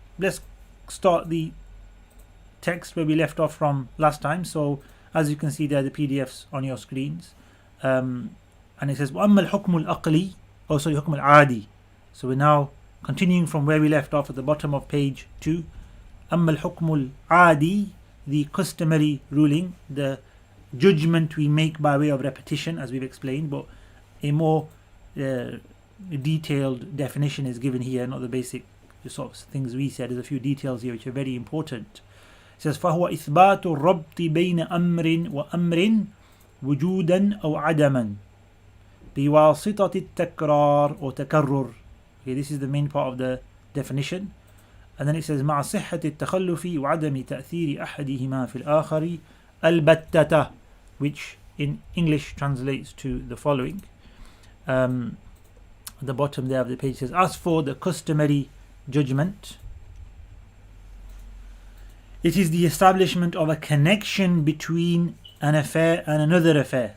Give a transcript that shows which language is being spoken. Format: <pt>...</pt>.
<en>Let's start the text where we left off from last time. So as you can see there, the PDFs on your screens. And it says</en> <ar>وَأَمَّا الْحُكْمُ الْأَقْلِي حُكْمُ الْعَادِي.</ar> <en>So we're now continuing from where we left off at the bottom of page 2.</en> <ar>أَمَّا الْحُكْمُ الْعَادِي,</ar> <en>the customary ruling, the judgment we make by way of repetition, as we've explained, but a more detailed definition is given here, not the basic sort of things we said. There's a few details here which are very important. It says</en> <ar>فَهُوَ إِثْبَاتُ الرَّبْطِ بَيْنَ أَمْرٍ وَأَمْرٍ وُجُودًا أَوْ عَدَمًا بِوَاسِطَةِ التَّكْرَارِ or تَكَرُّرِ.</ar> <en>Okay, this is the main part of the definition. And then it says</en> <ar>مع صحة التخلف وعدم تأثير أحدهما في الآخر البتة,</ar> <en>which in English translates to the following. At the bottom there of the page says, as for the customary judgment, it is the establishment of a connection between an affair and another affair.</en>